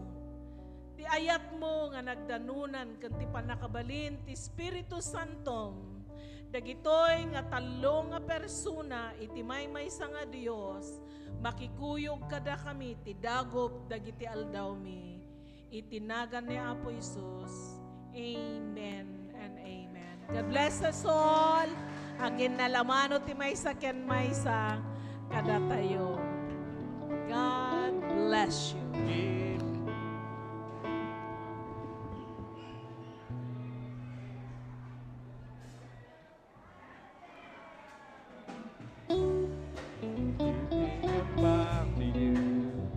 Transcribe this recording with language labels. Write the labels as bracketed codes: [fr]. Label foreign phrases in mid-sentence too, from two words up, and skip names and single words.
[ilo] Ti ayat mo nga nagdanunan ken ti panakabalin ti Espiritu Santo. Dagitoy nga talo nga persona iti maymaysa nga Dios makikuyog kada kami ti dagop dagiti aldaw mi. Itinagan ni Apo Isus. [en] Amen and amen. God bless us all. [ilo] Agin na lamano ti maysa ken maysa kada tayo. [en] God bless you. Back to you.